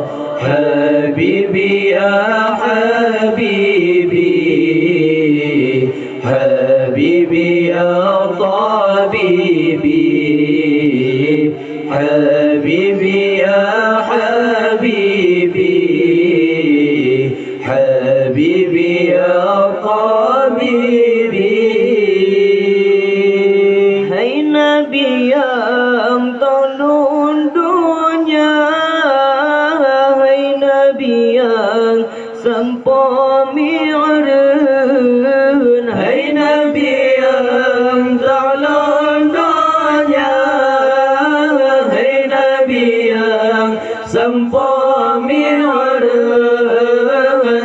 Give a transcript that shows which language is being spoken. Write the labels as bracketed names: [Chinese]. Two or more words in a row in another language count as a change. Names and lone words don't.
[Arabic] حبيبي يا حبيبي، حبيبي يا طبيبي، حبيبي يا حبيبي، حبيبي يا طبيبي. [Banjar] Hai Nabi yang tolong dunia, hai Nabi yang sampai mi'run, hai Nabi yang tolong dunia, hai Nabi yang sampai mi'run.